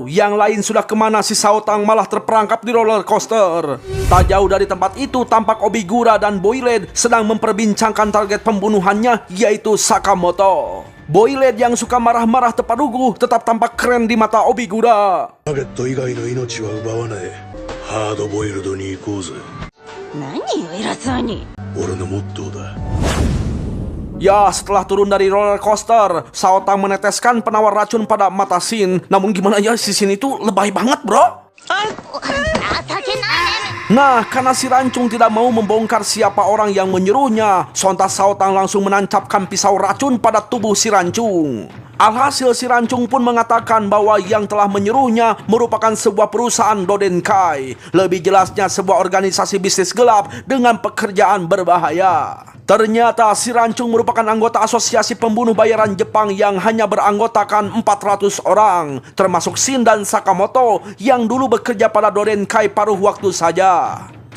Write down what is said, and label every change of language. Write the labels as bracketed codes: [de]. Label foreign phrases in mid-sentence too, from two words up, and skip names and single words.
[id] Yang lain sudah kemana, si Saotang malah terperangkap di [en] roller coaster. [id] Tak jauh dari tempat itu tampak Obigura dan Boyled sedang memperbincangkan target pembunuhannya, yaitu Sakamoto. Boyled yang suka marah-marah tepadugu tetap tampak keren di mata Obigura. [ja] ターゲット以外の命は奪わない。ハードボイルドに行こうぜ。何よ偉そうに。俺のモットーだ。 [id] Ya, setelah turun dari [en] roller coaster, [id] Saotang meneteskan penawar racun pada mata Shin. Namun gimana ya, si Shin itu lebay banget, bro. Nah, karena si rancung tidak mau membongkar siapa orang yang menyuruhnya, sontak Saotang langsung menancapkan pisau racun pada tubuh si rancung. Alhasil si rancung pun mengatakan bahwa yang telah menyuruhnya merupakan sebuah perusahaan Dodenkai. Lebih jelasnya sebuah organisasi bisnis gelap dengan pekerjaan berbahaya. Ternyata si rancung merupakan anggota asosiasi pembunuh bayaran Jepang yang hanya beranggotakan 400 orang, termasuk Shin dan Sakamoto yang dulu bekerja pada Dodenkai paruh waktu saja.